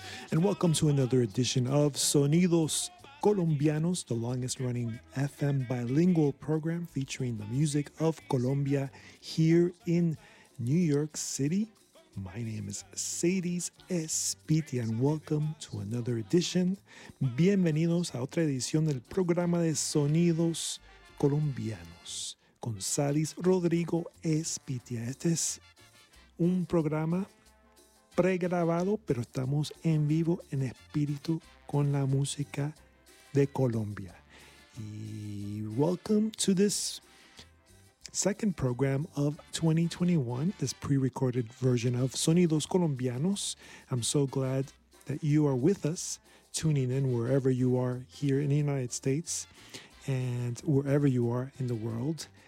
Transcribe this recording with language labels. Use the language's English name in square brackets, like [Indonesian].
[English] And welcome to another edition of Sonidos Colombianos, the longest running FM bilingual program featuring the music of Colombia here in New York City. My name is Sadies Espitia, and welcome to another edition. [Spanish] Bienvenidos a otra edición del programa de Sonidos Colombianos con Sadies Rodrigo Espitia. Este es un programa pregrabado, pero estamos en vivo, en espíritu, con la música de Colombia. [English] Y welcome to this second program of 2021, this pre-recorded version of Sonidos Colombianos. I'm so glad that you are with us, tuning in wherever you are here in the United States and wherever you are in the world.